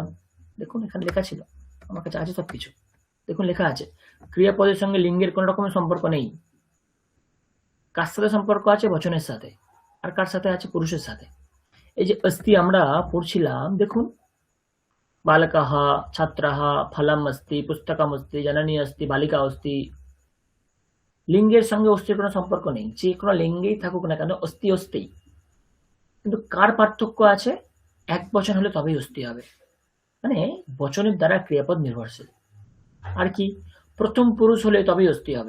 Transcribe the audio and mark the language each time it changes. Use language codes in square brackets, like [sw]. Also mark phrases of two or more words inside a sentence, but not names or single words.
[bn] দেখুন এখানে লেখা ছিল, আমার কাছে আছে সবকিছু। দেখুন লেখা আছে ক্রিয়াপদের সঙ্গে লিঙ্গের কোন রকমের সম্পর্ক নেই। কার সাথে সম্পর্ক আছে? বচনের সাথে। আর কার সাথে আছে? পুরুষের সাথে। এই যে অস্তি আমরা পড়ছিলাম, দেখুন [sa] বালকः, ছাত্রः, ফলম अस्ति, পুস্তকম अस्ति, জননী अस्ति, বালিকা अस्ति। [bn] লিঙ্গের সঙ্গে অস্তির কোনো সম্পর্ক নেই, যে কোনো লিঙ্গেই থাকুক না কেন অস্তি অস্তি। কিন্তু কার পার্থক্য আছে? এক বচন হলে তবেই অস্তি হবে, মানে বচনের দ্বারা ক্রিয়াপদ নির্ভরশীল। আর কি? প্রথম পুরুষ হলে তবেই অস্তি হবে।